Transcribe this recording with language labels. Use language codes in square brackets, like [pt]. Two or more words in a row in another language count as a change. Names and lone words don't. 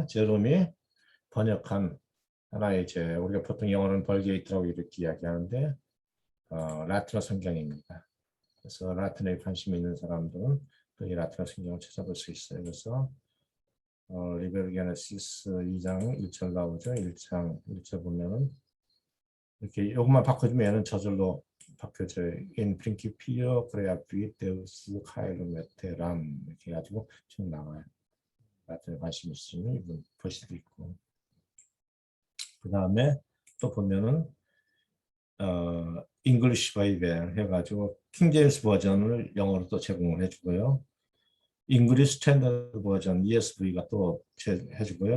[ko] 제롬이 번역한 하나의 이제 우리가 보통 영어로는 벌게이트라고 이렇게 이야기하는데 라틴어 성경입니다. 그래서 라틴어에 관심 있는 사람들은 이 라틴어 성경을 찾아볼 수 있어요. 그래서 리베르 게네시스 2장 1절 나오죠. 1장 1절 보면은 이렇게 이것만 바꿔주면 얘는 저절로 바뀌어져요. [la] In principio creavi Deus caelum et terram [ko] 이렇게 해가지고 쭉 나와요. 라틴에 관심 있으시면 이분 볼 수도 있고. 그 다음에 또 보면은 [en] English Bible [ko] 해가지고 킹 제임스 버전을 영어로 또 제공을 해주고요. [en] English Standard [ko] 버전 ESV가 또 해주고요.